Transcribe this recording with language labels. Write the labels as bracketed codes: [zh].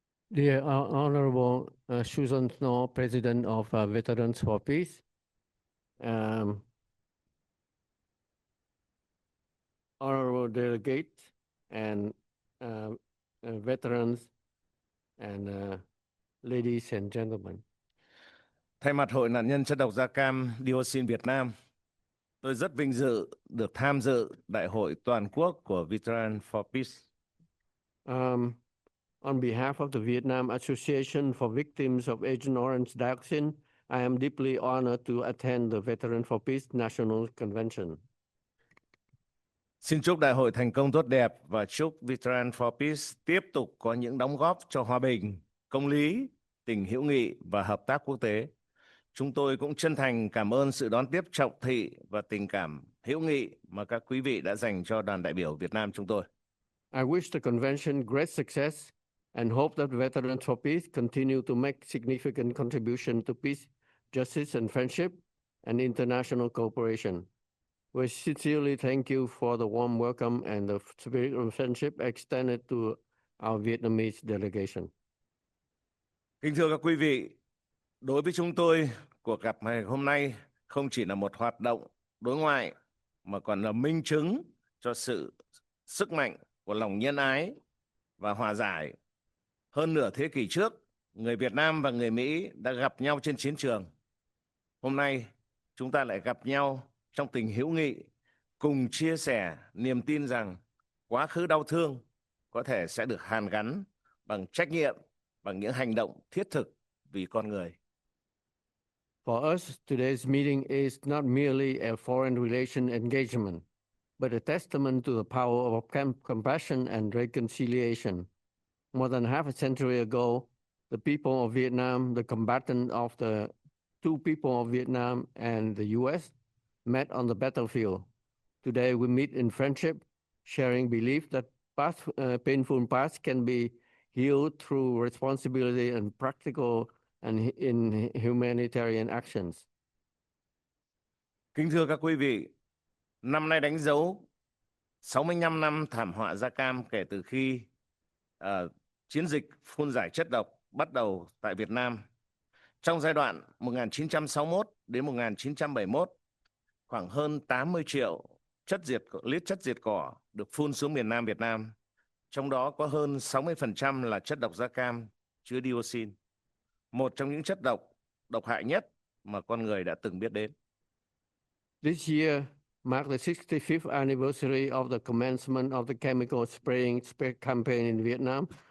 [en] Dear Honorable Susan Snow, President of Veterans for Peace, honorable delegates and veterans and ladies and gentlemen. [vi] Thay mặt Hội nạn nhân chất độc da cam dioxin Việt Nam, tôi rất vinh dự được tham dự Đại hội toàn quốc của Veteran for Peace. [en] On behalf of the Vietnam Association for Victims of Agent Orange Dioxin, I am deeply honored to attend the Veteran for Peace National Convention. [vi] Xin chúc đại hội thành công tốt đẹp và chúc Veteran for Peace tiếp tục có những đóng góp cho hòa bình, công lý, tình hữu nghị và hợp tác quốc tế. Chúng tôi cũng chân thành cảm ơn sự đón tiếp trọng thị và tình cảm hữu nghị mà các quý vị đã dành cho đoàn đại biểu Việt Nam chúng tôi. [en] I wish the convention great success and hope that Veterans for Peace continue to make significant contribution to peace, justice, and friendship, and international cooperation. We sincerely thank you for the warm welcome and the spirit of friendship extended to our Vietnamese delegation. [vi] Kính thưa các quý vị, đối với chúng tôi, cuộc gặp ngày hôm nay không chỉ là một hoạt động đối ngoại mà còn là minh chứng cho sự sức mạnh của lòng nhân ái và hòa giải. Hơn nửa thế kỷ trước, người Việt Nam và người Mỹ đã gặp nhau trên chiến trường. Hôm nay, chúng ta lại gặp nhau trong tình hữu nghị, cùng chia sẻ niềm tin rằng quá khứ đau thương có thể sẽ được hàn gắn bằng trách nhiệm, bằng những hành động thiết thực vì con người. [en] For us, today's meeting is not merely a foreign relation engagement, but a testament to the power of compassion and reconciliation. More than half a century ago, the people of Vietnam, the combatant of the two people of Vietnam and the US, met on the battlefield. Today, we meet in friendship, sharing belief that painful past can be healed through responsibility and practical and in humanitarian actions. [vi] Kính thưa các quý vị, năm nay đánh dấu 65 năm thảm họa da cam kể từ khi chiến dịch phun rải chất độc bắt đầu tại Việt Nam. Trong giai đoạn 1961 đến 1971, khoảng hơn 80 triệu lít chất diệt cỏ được phun xuống miền Nam Việt Nam. Trong đó có hơn 60% là chất độc da cam chứa dioxin, một trong những chất độc hại nhất mà con người đã từng biết đến. [en] This year marked the 65th anniversary of the commencement of the chemical spraying campaign in Vietnam.